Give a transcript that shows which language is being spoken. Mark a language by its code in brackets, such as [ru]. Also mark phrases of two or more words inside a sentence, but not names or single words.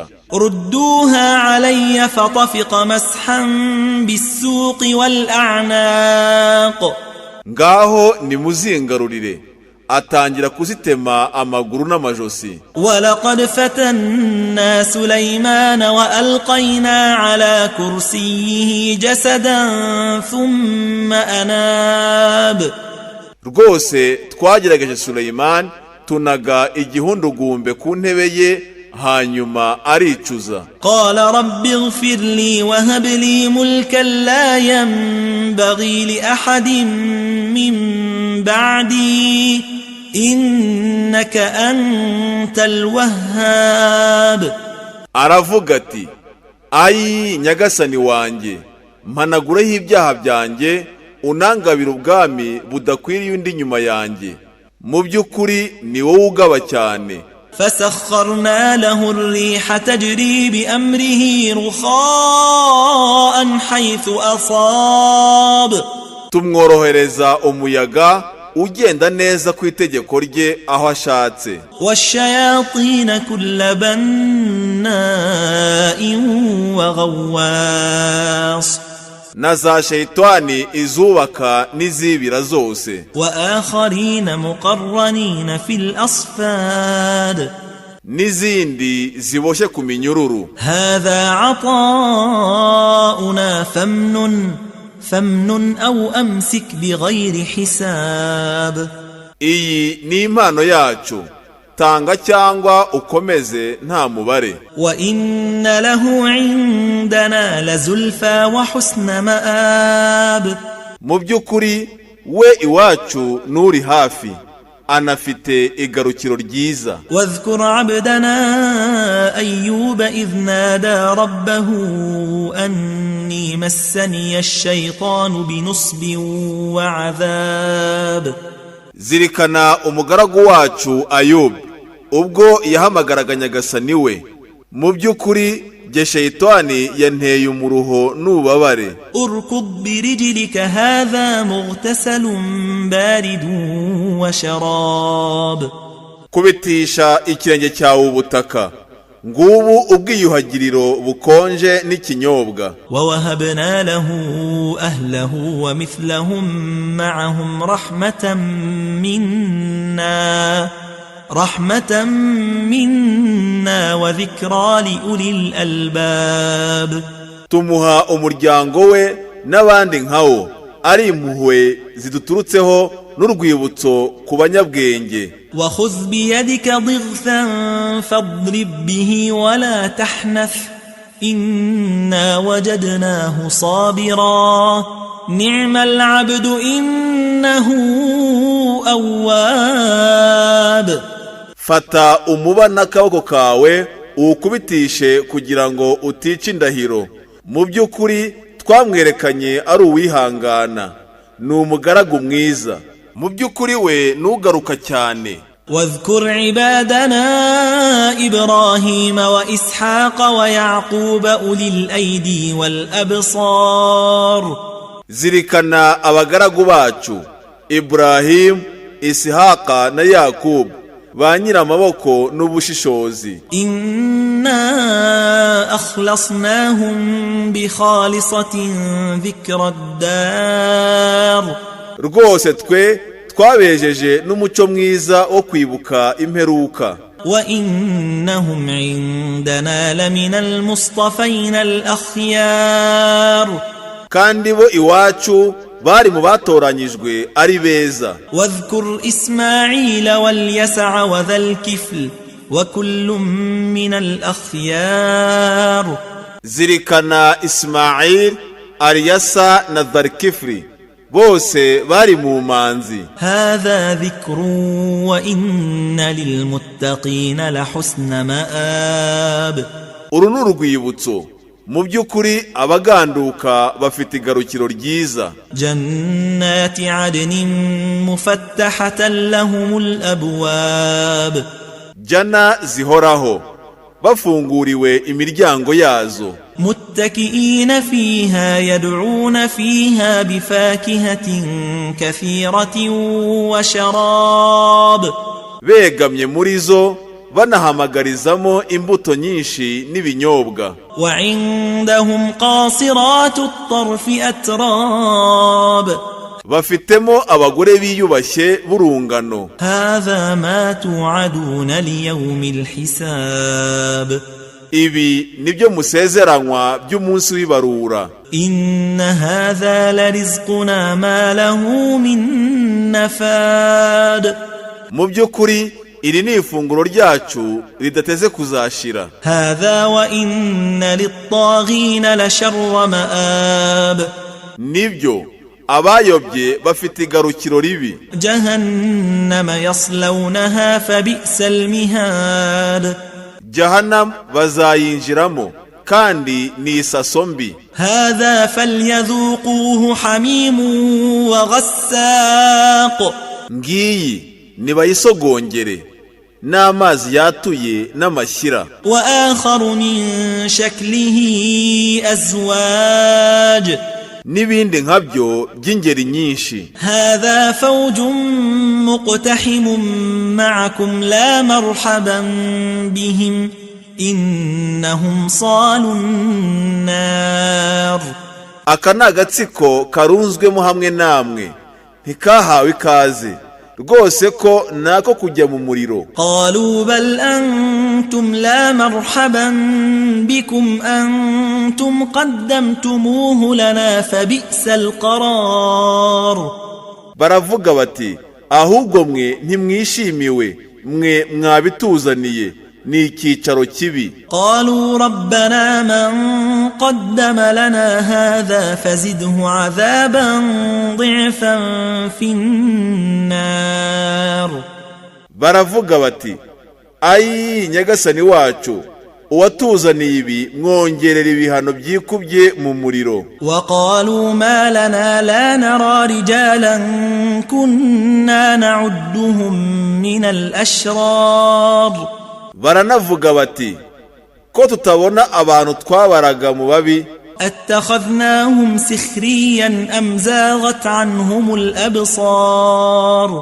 [ar] ردوها علي فطفق مسحا بالسوق والأعناق. [rw] Ngaho nimuzingarurire, atangira kuzitema amaguru n'amajosi. [ar] ولقد فتنا سليمان وألقينا على كرسيه جسدا ثم أناب. [rw] Rwose twagerageje Suleyman tunaga igihundugumbe ku ntebe ye hanyuma aricuza. [ar] قال رب اغفر لي وهب لي ملكا لا ينبغي لأحد من بعدي إنك أنت الوهاب. [rw] Aravuga ati, ayi Nyagasani wanjye, mpanagureho ibyaha byanjye, unangabira ubwami budakwiriye undi nyuma yanjye, mu by'ukuri ni wowe ugaba cyane. [ar] فسخرنا له الريح تجري بأمره رخاء حيث أصاب. [rw] Tumworohereza umuyaga ugenda neza ku itegeko rye aho ashatse. [ar] والشياطين كل بناء وغواص. [rw] Na za shayitani izubaka n'izibira zose. [ar] وآخرين مقرنين في الأصفاد. [rw] N'izindi ziboshye ku minyururu. [ar] هذا عطاؤنا فامنن أو أمسك بغير حساب. [rw] Iyi ni impano yacu, tanga cyangwa ukomeze nta mubare. [ar] وإن له عندنا لزلفى وحسن مآب. [rw] Mu by'ukuri we iwacu nuri hafi, anafite igarukiro ryiza. [ar] واذكر عبدنا أيوب إذ نادى ربه أني مسني الشيطان بنصب وعذاب. [rw] Zirikana umugaragu wacu Ayubu ubwo yahamagaraga Nyagasani we, mu by'ukuri jye shayitani yanteye umuruho n'ubabare. [ar] اركض برجلك هذا مغتسل بارد وشراب. [rw] Kubitisha ikirenge cyawe ubutaka, ngubu ubwiyuhagiriro bukonje n'ikinyobwa. [ar] ووهبنا له أهله ومثلهم معهم رحمة منا وذكرى لأولي الألباب. [rw] Tumuha umuryango we n'abandi nkawo, ari impuhwe ziduturutseho n'urwibutso ku banyabwenge. [ar] وخذ بيدك ضغثا فاضرب به ولا تحنث إنا وجدناه صابرا نعم العبد إنه أواب. [rw] Fata umuba n'akaboko kawe uwukubitishe kugira ngo utice indahiro, mu by'ukuri twamwerekanye ari uwihangana, ni umugaragu mwiza, mu by'ukuri we nugaruka cyane. [ar] واذكر عبادنا إبراهيم وإسحاق ويعقوب أولي الأيدي والأبصار. [rw] Zirikana abagaragu bacu Ibrahim, Isihaka na Yakubu ba nyiramaboko n'ubushishozi. [ar] إنا أخلصناهم بخالصة ذكر الدار [rw] rwose twe twabejeje n'umuco mwiza wo kwibuka imperuka. [ar] وإنهم عندنا لمن المصطفين الأخيار [rw] kandi bo iwacu bari mu batoranyijwe ari beza. [ar] واذكر إسماعيل واليسع وذا الكفل وكل من الأخيار [rw] zirikana Ismail, Aliyasa na Dharkifli, bose bari mu manzi. [ar] هذا ذكر وإن للمتقين لحسن مآب [rw] uru ni urwibutso, mu by'ukuri abaganduka bafite igarukiro ryiza. [ar] جنات عدن مفتحة لهم الأبواب [rw] jana zihoraho bafunguriwe imiryango yazo. [ar] متكئين فيها يدعون فيها بفاكهة كثيرة وشراب [rw] begamye muri zo banahamagarizamo imbuto nyinshi n'ibinyobwa. [ar] وعندهم قاصرات الطرف أتراب [rw] bafitemo abagore biyubashye b'urungano. [ar] هذا ما توعدون ليوم الحساب [rw] ibi nibyo musezeranywa by'umunsi w'ibarura. [ar] إن هذا لرزقنا ما له من نفاد [rw] mu by'ukuri iri ni ifunguro ryacu ridateze kuzashira. [ar] هذا وإن للطاغين لشر مآب [rw] nibyo abayobye bafite igarukiro ribi. [ar] جهنم يصلونها فبئس المهاد [rw] Jahannam bazayinjiramo kandi ni isaso mbi. [ar] هذا فليذوقوه حميم وغساق [rw] ngiyi nibayisogongere n'amazi yatuye n'amashyira. [ar] وآخر من شكله أزواج [rw] n'ibindi nkabyo by'ingeri nyinshi. [ar] هذا فوج مقتحم معكم لا مرحبا بهم إنهم صالوا النار [rw] aka ni agatsiko karunzwemo hamwe namwe, ntikahawe ikaze rwose ko nako kujya mu muriro. [ar] قالوا بل أنتم لا مرحبا بكم أنتم قدمتموه لنا فبئس القرار [rw] baravuga bati ahubwo mwe ntimwishimiwe, mwe mwabituzaniye, ni icyicaro kibi. [ar] قالوا ربنا من قدم لنا هذا فزده عذابا ضعفا في النار [rw] baravuga bati ayi nyagasani wacu, uwatuzaniye ibi mwongerera ibihano byikubye mu muriro. [ar] وقالوا ما لنا لا نرى رجالا كنا نعدهم من الأشرار [rw] baranavuga bati ko tutabona abantu twabaraga mu babi. [ar] أتخذناهم سخريا أم زاغت عنهم الأبصار